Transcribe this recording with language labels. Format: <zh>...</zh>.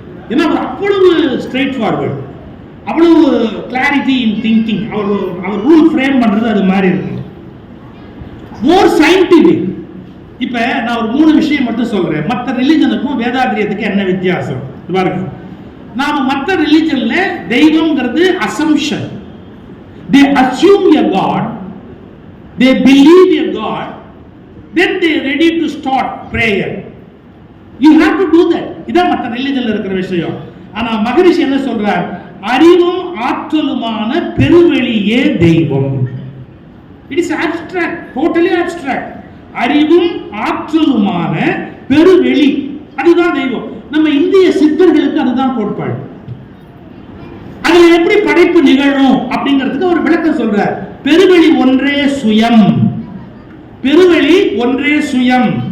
<ta>ஏன்னா அவர் அவ்வளவு straight forward, அவ்வளவு</ta> <en>clarity in thinking,</en> <ta>our rule frame பண்றது அது மாதிரி இருக்கு.</ta> <en>More scientific.</en> <ta>இப்ப நான் ஒரு 3 விஷயம் மட்டும் சொல்றேன். மற்ற ரிலிஜனுக்கும் வேதாத்திரியத்துக்கு என்ன வித்தியாசம் பாருங்க. நாம மற்ற ரிலிஜன்ல தெய்வம்ங்கிறது assumption.</ta> <en>They assume a God, they believe a God, then they are ready to start prayer. You have to do that.</en> <ta>இதான் மற்ற ரிலிஜன்ல இருக்கிற விஷயம். ஆனா மகரிஷி என்ன சொல்றார், அறிவும் ஆற்றலுமான பெருவெளியே தெய்வம்.</ta> <en>It is abstract, totally abstract.</en> <ta>அறிவும் ஆற்றலுமான பெருவெளி அதுதான் தெய்வம். நம்ம இந்திய சித்தர்களுக்கு அதுதான் கோட்பாடு. அதுல எப்படி படைப்பு நிகழும் அப்படிங்கிறதுக்கு ஒரு விளக்கம் சொல்றார். பெருவெளி ஒன்றே சுயம், பெருவெளி ஒன்றே சுயம்,</ta>